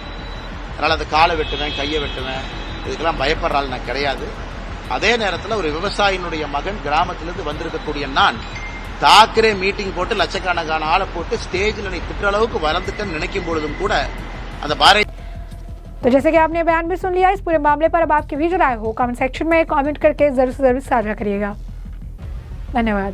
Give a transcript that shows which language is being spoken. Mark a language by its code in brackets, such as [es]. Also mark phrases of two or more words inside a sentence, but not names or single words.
[ta] அதனால அந்த காலை வெட்டுவேன், கையை வெட்டுவேன், இதுக்கெல்லாம் பயப்படுறாள் நான் கிடையாது. அதே நேரத்தில் ஒரு விவசாயினுடைய மகன் கிராமத்திலிருந்து வந்திருக்கக்கூடிய நான் தாக்கரே மீட்டிங் போட்டு லட்சக்கணக்கான ஆளை போட்டு ஸ்டேஜில் நீ திட்ட அளவுக்கு வளர்ந்துட்டேன்னு நினைக்கும் பொழுதும் கூட அந்த பாரதிய [hi] तो जैसे कि आपने बयान भी सुन लिया, इस पूरे मामले पर अब आपकी भी जो राय हो कमेंट सेक्शन में कमेंट करके जरूर से जरूर साझा करिएगा। धन्यवाद।